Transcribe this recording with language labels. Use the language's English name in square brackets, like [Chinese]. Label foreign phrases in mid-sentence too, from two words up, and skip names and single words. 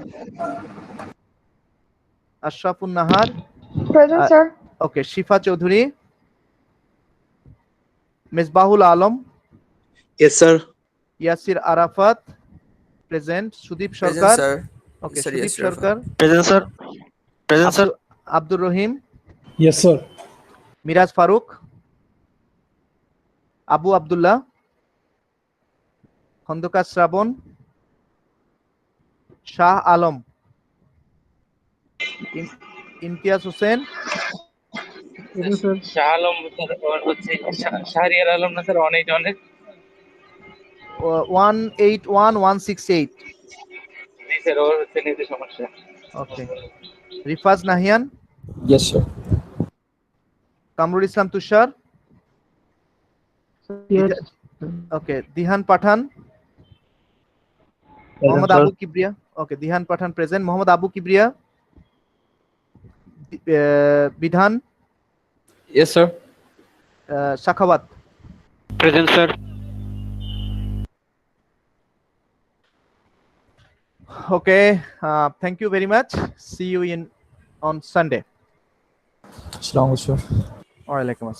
[English] Present, sir. okay. Shifa Chaudhuri, Misbahul Alam, Yes, sir. Yasir Arafat present. Sudip Present, Sarkar, sir. okay. Sir, Sudip Yasir Sarkar, present sir present sir Abdur Rahim, Yes, sir. Miraz Farooq, Abu Abdullah, Khandokar Shravan, Shah Alam, Imtiaz Hussain, [Bangla] শাহ আলম স্যার হচ্ছে শাহরিয়ার আলম না স্যার অনেক 181168, জি স্যার ওর হচ্ছে নিতে সমস্যা [English] okay. Rifaz Nahian, Yes, sir. Kamrul Islam Tushar, okay. Dihan Pathan, Muhammad Abu Kibriya, okay. Dihan Pathan present. Muhammad Abu Kibriya, Bidhan, Yes, sir. Shakhawat. present sir Okay, thank you very much. See you on Sunday. [Arabic] Assalamu alaikum, sir. Wa alaikum assalam.